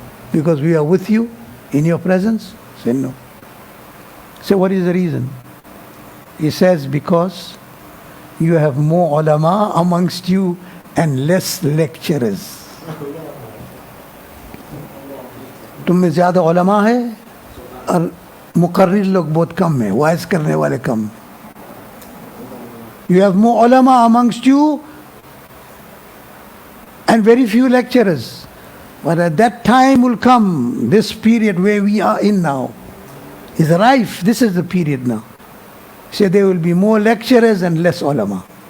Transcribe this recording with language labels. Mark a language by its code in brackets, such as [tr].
[en] Because we are with you in your presence? He said, no. So what is the reason? He says, because you have more ulama amongst you and less lecturers. [hi] तुम में ज़्यादा उलमा है और मुकर्रिर लोग बहुत कम है, wise करने वाले कम. [en] You have more ulama amongst you and very few lecturers. But at that time will come, this period where we are in now is rife. This is the period now. So there will be more lecturers and less ulama.